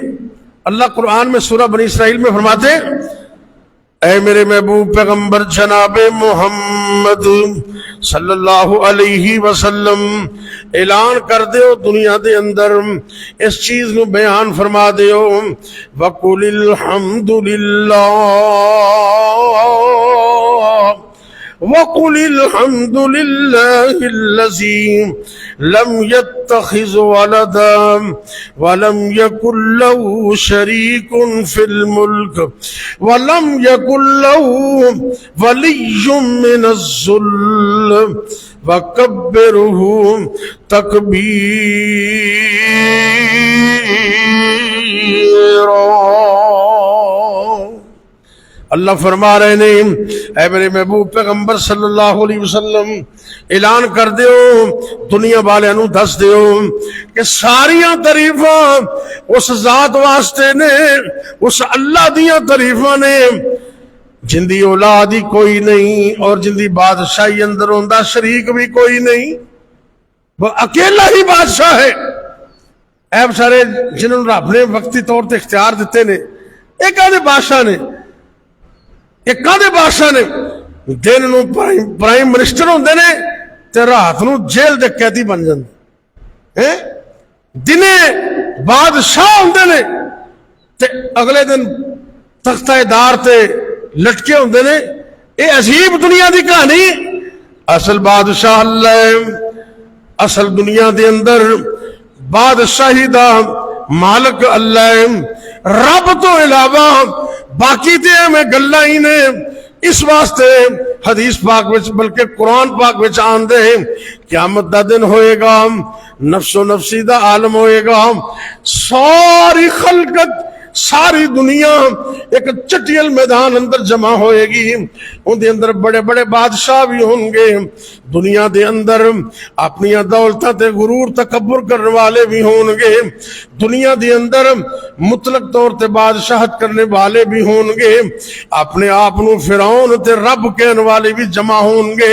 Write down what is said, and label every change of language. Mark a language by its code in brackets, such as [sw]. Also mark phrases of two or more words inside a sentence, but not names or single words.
[ur] اللہ قرآن میں سورہ بنی اسرائیل میں فرماتے ہیں، اے میرے محبوب پیغمبر جنابِ محمد [ar] صلى الله عليه وسلم, [pa] اعلان کر دیو دنیا دے اندر، اس چیز کو بیان فرما دیو, [ar] وقل الحمد لله, وقل الحمد لله الذي لم يتخذ ولدا ولم يكن له شريك في الملك ولم يكن له ولي من الذل وكبره تكبيرا. [pa] اللہ فرما رہے نے، اے میرے محبوب پیغمبر [ar] صلى الله عليه وسلم, [pa] اعلان کر دیو دنیا والے نوں دس دیو کہ ساریاں تعریفاں اس ذات واسطے نے، اس اللہ دیاں تعریفاں نے جیندی اولاد ہی کوئی نہیں اور جیندی بادشاہی اندر ہوندا شریک بھی کوئی نہیں، او اکیلا ہی بادشاہ ہے. اے سارے جنہاں نے رب نے وقتی طور پر اختیار دتے نے، اک ادھے بادشاہ نے، اک ادھے بادشاہ نے دن نوں [en] prime minister [pa] ہوندے نے تے رات نوں جیل دے قیدی بن جاندے ہیں، دنے بادشاہ ہوندے نے تے اگلے دن تختۂ دار تے لٹکے ہوندے نے. [ur] یہ عجیب دنیا کی کہانی. [pa] اصل بادشاہ اللہ ہے، اصل دنیا دے اندر بادشاہی دا مالک اللہ ہے. رب تو علاوہ باقی تے ہمیں گلاں ہی نے. اس واسطے حدیث پاک وچ بلکہ قرآن پاک وچ آندے ہیں، قیامت دا دن ہوئے گا، نفسو نفسی دا عالم ہوئے گا، ساری خلقت ساری دنیا ایک چٹیل میدان اندر جمع ہوئے گی، ان دے اندر بڑے بڑے بادشاہ بھی ہوں گے، دنیا دے اندر اپنی دولتاں تے غرور تکبر کرنے والے بھی ہوں گے، دنیا دے اندر مطلق طور تے بادشاہت کرنے والے بھی ہوں گے، اپنے آپ نو فرعون تے رب کہنے والے بھی جمع ہوں گے۔